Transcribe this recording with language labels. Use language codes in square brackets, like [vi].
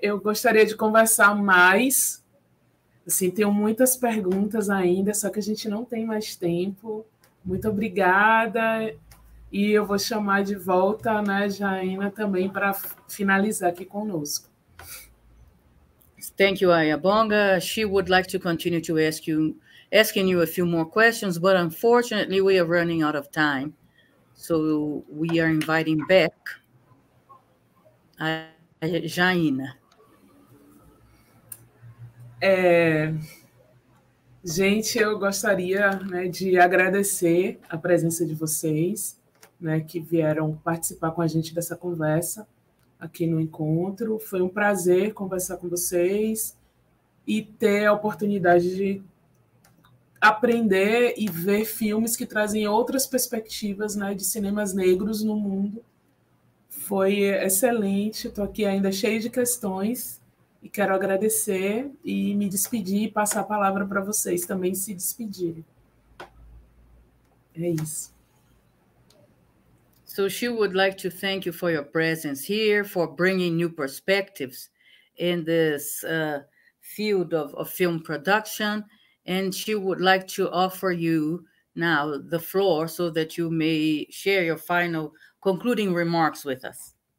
[pt] Eu gostaria de conversar mais. Assim, tenho muitas perguntas ainda, só que a gente não tem mais tempo. Muito obrigada. E eu vou chamar de volta, né, Jaina, também para finalizar aqui conosco. [en] Thank you, Ayabonga. She would like to continue to asking you a few more questions, but unfortunately we are running out of time. So we are inviting back Jaina. [pt] Gente, eu gostaria, né, de agradecer a presença de vocês, né, que vieram participar com a gente dessa conversa aqui no encontro. Foi um prazer conversar com vocês e ter a oportunidade de aprender e ver filmes que trazem outras perspectivas, né, de cinemas negros no mundo. Foi excelente. Estou aqui ainda cheio de questões e quero agradecer e me despedir e passar a palavra para vocês também se despedirem. É isso. [en] So she would like to thank you for your presence here, for bringing new perspectives in this field of film production. And she would like to offer you now the floor so that you may share your final concluding remarks with us.